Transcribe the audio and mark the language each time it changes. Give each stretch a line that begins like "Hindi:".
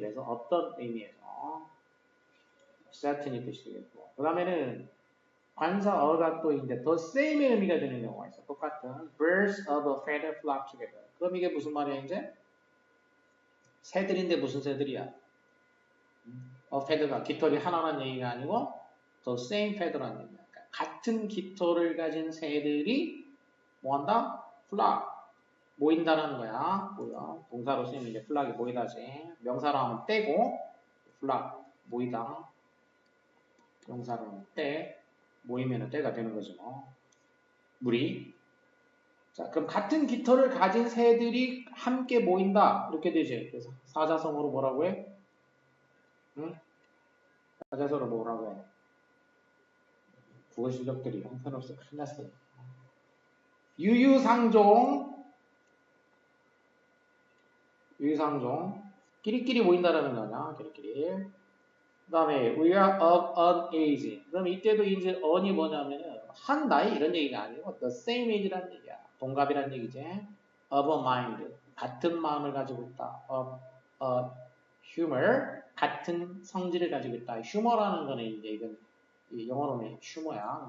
Korean: 그래서 어떤 의미에서 certain이 뜻이 되겠고. 그 다음에는 관사어가 또 이제 the same의 의미가 되는 경우가 있어. 똑같은
English: birds of a feather flock together.
Korean: 그럼 이게 무슨 말이야 이제? 새들인데 무슨 새들이야? feather가 깃털이 하나라는 얘기가 아니고 the same feather라는 얘기야. 그러니까 같은 깃털을 가진 새들이 뭐한다? flock. 모인다는 거야. 뭐야? 동사로 쓰이면 이제 플락이 모이다지. 명사로 하면 떼고 플락 모이다. 명사로는 때, 모이면 때가 되는 거죠. 뭐. 무리. 자, 그럼 같은 깃털을 가진 새들이 함께 모인다. 이렇게 되지. 그래서 사자성어로 뭐라고 해? 응? 사자성어로 뭐라고 해? 국어 실력들이 형편없어. 큰일 났어요. 유유상종. 유유상종. 끼리끼리 모인다라는 거냐. 끼리끼리.
English: 그 다음에 we are of an age.
Korean: 그럼 이때도 이제 on이 뭐냐면은 한 나이 이런 얘기가 아니고 the same age라는 얘기야. 동갑이라는 얘기지. of a mind. 같은 마음을 가지고 있다. of a humor. 같은 성질을 가지고 있다. 휴머라는 거는 이제 이건 영어로는 휴머야.